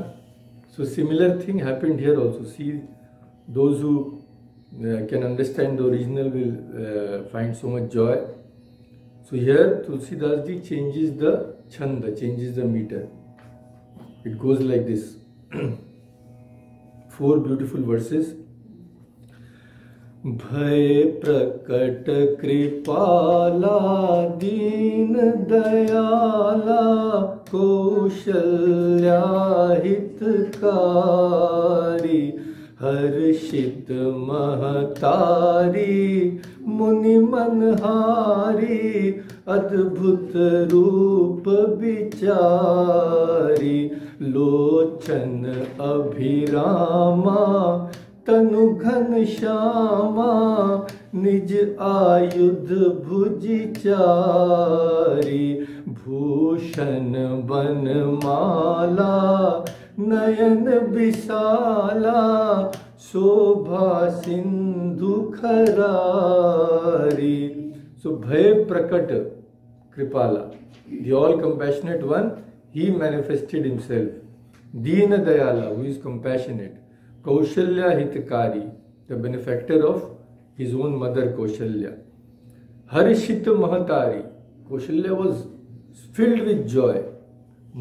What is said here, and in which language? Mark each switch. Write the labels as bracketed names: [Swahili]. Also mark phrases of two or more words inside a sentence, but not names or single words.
[English] So similar thing happened here also. See, those who can understand the original will find so much joy. So here Tulsidas ji changes the chanda, changes the meter. It goes like this. 4 beautiful verses. [Awadhi] भए प्रगट कृपाला दीन दयाला कौसल्या हितकारी हरषित महतारी मुनि मनहारी अद्भुत रूप बिचारी लोचन अभिरामा तनु घन श्यामा निज आयुध भुजि चारी भूषण बनमाला नयन विशाला शोभा सिंधु खरारी. [English] So [Awadhi] भए प्रगट कृपाला, [English] the all compassionate one, he manifested himself. [Awadhi] दीन दयाला, [English] who is compassionate. [Awadhi] कौसल्या हितकारी, [English] the benefactor of his own mother Kaushalya. [Awadhi] हरषित महतारी, [English] Kaushalya was filled with joy.